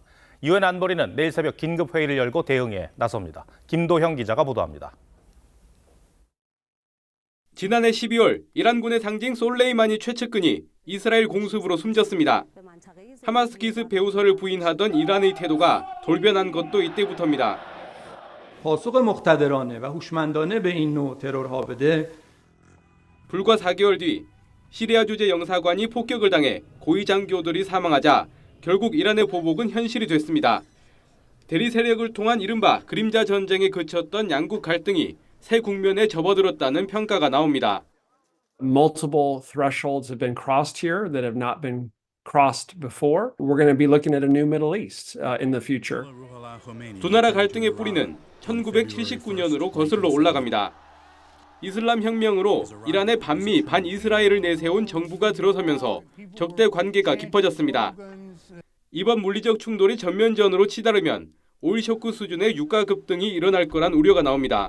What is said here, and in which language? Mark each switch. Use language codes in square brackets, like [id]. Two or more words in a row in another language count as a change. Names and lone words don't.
[ko] 유엔 안보리는 내일 새벽 긴급 회의를 열고 대응에 나섭니다. 김도형 기자가 보도합니다. 지난해 12월 이란군의 상징 솔레이마니 최측근이 이스라엘 공습으로 숨졌습니다. 하마스 기습 배후설을 부인하던 이란의 태도가 돌변한 것도 이때부터입니다. [fa] پاسخ مقتدرانه و هوشمندانه به این نوع ترورها بده. [ko] 불과 4개월 뒤 시리아 주재 영사관이 폭격을 당해 고위 장교들이 사망하자 결국 이란의 보복은 현실이 됐습니다. 대리 세력을 통한 이른바 그림자 전쟁에 그쳤던 양국 갈등이 새 국면에 접어들었다는 평가가 나옵니다. [en] Multiple thresholds have been crossed here that have not been crossed before. We're going to be looking at a new Middle East in the future. [ko] 두 나라 갈등의 뿌리는 1979년으로 거슬러 올라갑니다. 이슬람 혁명으로 이란의 반미 반이스라엘을 내세운 정부가 들어서면서 적대 관계가 깊어졌습니다. 이번 물리적 충돌이 전면전으로 치달으면 오일 쇼크 수준의 유가 급등이 일어날 거란 우려가 나옵니다.